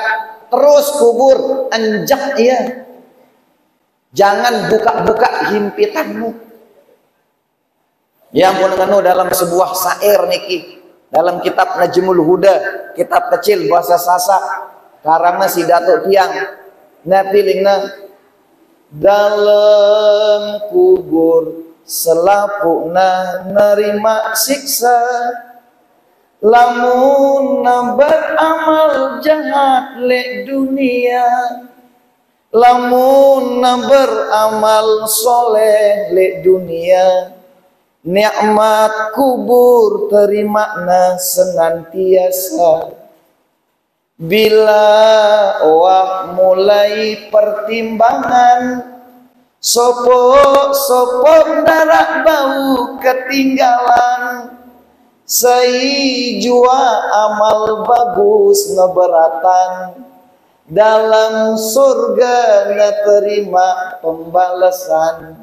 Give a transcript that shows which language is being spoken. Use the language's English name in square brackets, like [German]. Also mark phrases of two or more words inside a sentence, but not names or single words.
[Sasak] Terus kubur, anjak ya. [Indonesian] Jangan buka-buka himpitanmu. Yang pun dalam sebuah syair niki, dalam kitab Najmul Huda, kitab kecil bahasa Sasak, [Sasak] karangna si Datuk Tiang, napilingna dalam kubur selapukna nerima siksa, lamun beramal jahat lek dunia, lamun beramal soleh lek dunia, nikmat kubur terima na senantiasa. Bila awak mulai pertimbangan, sopok darah bau ketinggalan, sai jua amal bagus ngeberatan, dalam surga na terima pembalasan.